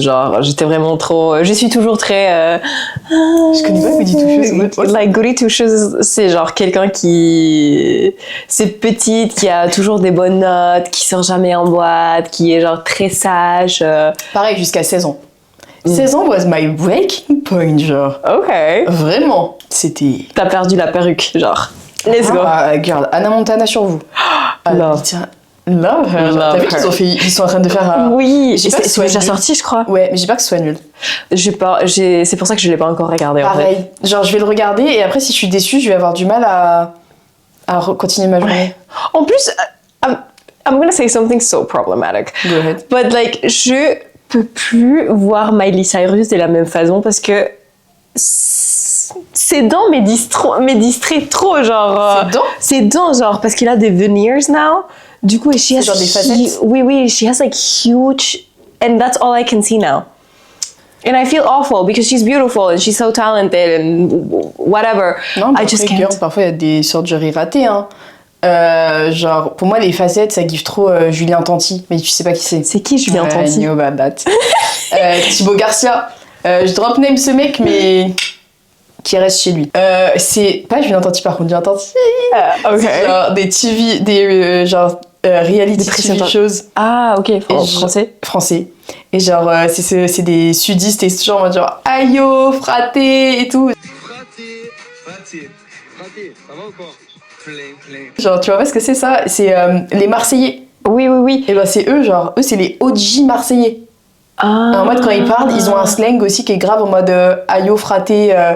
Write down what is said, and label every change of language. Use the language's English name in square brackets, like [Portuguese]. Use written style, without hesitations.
[French] Genre, j'étais vraiment trop... Je suis toujours très... Je connais pas goody two shoes. Like, goody two shoes, c'est genre quelqu'un qui... C'est petite, qui a toujours des bonnes notes, qui sort jamais en boîte, qui est genre très sage. Pareil, jusqu'à 16 ans. [English] 16 ans was my breaking point, genre. [French] Ok. Vraiment. C'était... T'as perdu la perruque, genre. [English] Let's go. [French] Girl, Anna Montana sur vous. [English] Love. Love her. [French] T'as vu qu'ils sont en train de faire... Oui, c'est déjà sorti, je crois. Ouais, mais j'ai pas que ce soit nul. C'est pour ça que je l'ai pas encore regardé. Pareil. En fait. Genre, je vais le regarder et après, si je suis déçue, je vais avoir du mal à continuer ma journée. Ouais. En plus, [English] I'm gonna say something so problematic. Go ahead. But like, [French] je peux plus voir Miley Cyrus de la même façon parce que ses dents me distrait trop, genre. Ses dents, genre, parce qu'il a des veneers now. Du coup, [English] she has [French] genre des facettes. [English] Oui, she has like huge, and that's all I can see now. And I feel awful because she's beautiful and she's so talented and whatever. [French] Non, [English] I just can't. [French] Parfois, il y a des surgeries ratées, hein. Genre, pour moi, les facettes, ça give trop Julien Tanti, mais tu sais pas qui c'est. C'est qui Julien Tanti? [English] I know about that. [French] Thibaut Garcia. Je drop name ce mec, mais qui reste chez lui. C'est pas Julien Tanti, par contre, Julien Tanti. Ok. [English] Genre des TV, reality TV shows. [French] Ah, ok, français. Et genre, c'est des sudistes et c'est toujours en mode genre, aïe, fraté et tout. Fraté, ça va ou quoi? Genre, tu vois pas ce que c'est ça? C'est les Marseillais. Oui. Et ben c'est eux, genre, c'est les OG Marseillais. En mode, quand ils parlent, ils ont un slang aussi qui est grave en mode aïe, fraté.